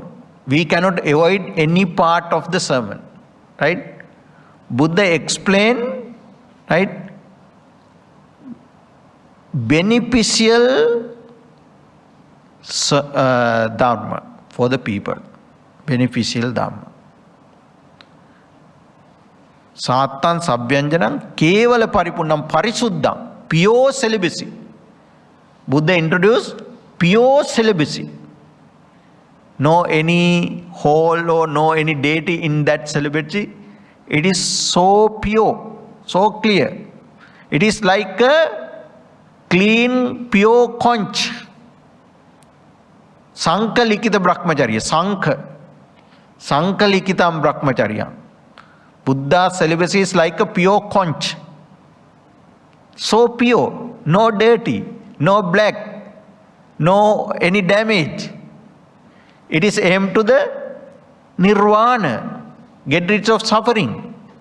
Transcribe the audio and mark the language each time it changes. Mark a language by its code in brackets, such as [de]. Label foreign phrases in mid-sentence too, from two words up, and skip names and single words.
[en] We cannot avoid any part of the sermon. Right? Buddha explained, right, beneficial dharma for the people. Beneficial dharma. [pi] Sattan sabhyanjanam kevala paripurnam parisuddham. [en] Pure celibacy. Buddha introduced pure celibacy. No any hole or no any deity in that celibacy. It is so pure, so clear. It is like a clean, pure conch. [pi] Sankha likita brahmacharya. Sankha likitam brahmacharya. [en] Buddha's celibacy is like a pure conch. So pure, no dirty, no black, no any damage. It is aimed to the nirvana, get rid of suffering.